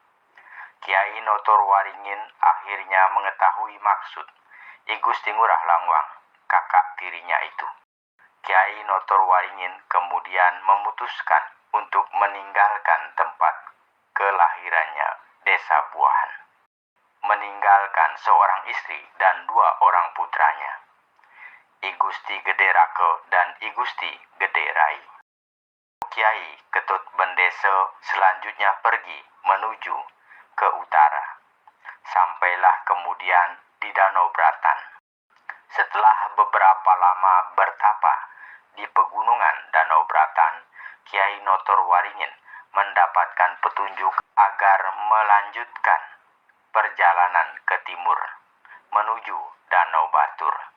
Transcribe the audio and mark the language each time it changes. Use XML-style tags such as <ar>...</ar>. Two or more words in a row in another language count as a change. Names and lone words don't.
<id>Kiai Notor Waringin akhirnya mengetahui maksud I Gusti Ngurah Langwang, kakak tirinya itu. Kiai Notor Waringin kemudian memutuskan untuk meninggalkan tempat kelahirannya, Desa Buahan, meninggalkan seorang istri dan 2 orang putranya, I Gusti Gede Rake dan I Gusti Gede Rai. Kiai Ketut Bendese selanjutnya pergi menuju ke utara, sampailah kemudian di Danau Bratan. Setelah beberapa lama bertapa di pegunungan Danau Bratan, Kiai Notor Waringin mendapatkan petunjuk agar melanjutkan perjalanan ke timur menuju Danau Batur.</id>